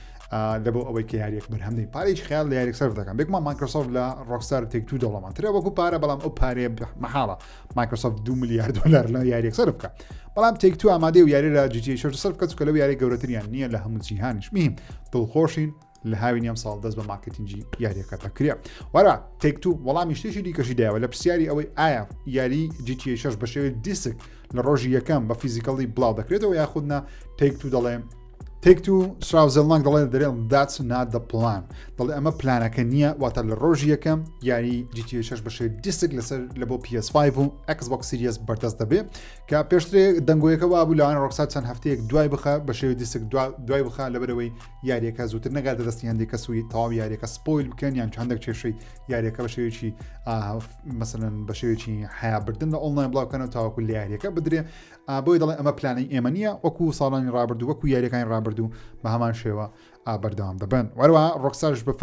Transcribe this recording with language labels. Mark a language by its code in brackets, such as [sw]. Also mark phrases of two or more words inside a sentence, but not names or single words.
[ckb] لەبۆ ئەوەی کە یاریەک بەرهەمدەی پارێکی خیال لە یاریەک سەرف دەکەن بێکمان مایکرۆسۆفت لە ڕۆکستار تێک تو دەوڵەمەندترە وەکو پارە بەڵام ئەو پارێ مەحاڵە مایکرۆسۆفت 2 میلیارد دلار لە یاریەک سەرف بکە بەڵام تێک تو ئامادەی و یاری لە GTA 6 سەرف بکە چونکە لەو یاری گەورەتریان نییە لە هەموو جیهانیش مهم دڵخۆشین لە هاوین ئەم ساڵ دەست بە مارکتینگی یاریەکە دەکرێت وەرە تێک تو وەڵامی شتێکی دیکەشی دایەوە لە پرسیاری ئەوەی ئایا یاری GTA 6 بە شێوەیە دیسک لە ڕۆژی یەکەم بە فیزیکەڵی بڵاو دەکرێتەوە یاخودنا تێک تو دەڵێ تێک تو سراوزەڵناک دەڵێ دەرێن [en] that's not the plan [ckb] دەڵێ ئەمە پلانەکە نییە واتە لە ڕۆژی یەکەم یاری GTA 6 بە شێوەیە دیسک لەسەر لە بۆ PS5 و ئێکسبۆکس سیریەس بەردەست دەبێت کە پێشترێ دەنگۆیەکە وابوو لەوان ڕۆکستار چەند هەفتەیەک دوای بخە بە شێوەیە دیسک دوای بخە لەبەرەوەی یاریەکە زووتر نەگاتە دەستی هەندێک کەسوی تەواو یاریەکە سپۆیل بکەن یان هەندێک کێشەی یاریەکە بە شێوەیەکی مەسەلەن بە شێوەیەکی حیابردن لە ئۆنلاین بڵاوکەنەوە تاوەکو لە یاریەکە بدرێ بۆی دەڵێ ئەمە پلانەی ئێمە نییە وەکو ساڵانی ڕابردوو وەکو یاریەکانی ڕابردوو بە هەمان شێوە بەردەوام دەبن وەروە ڕۆکستارش بە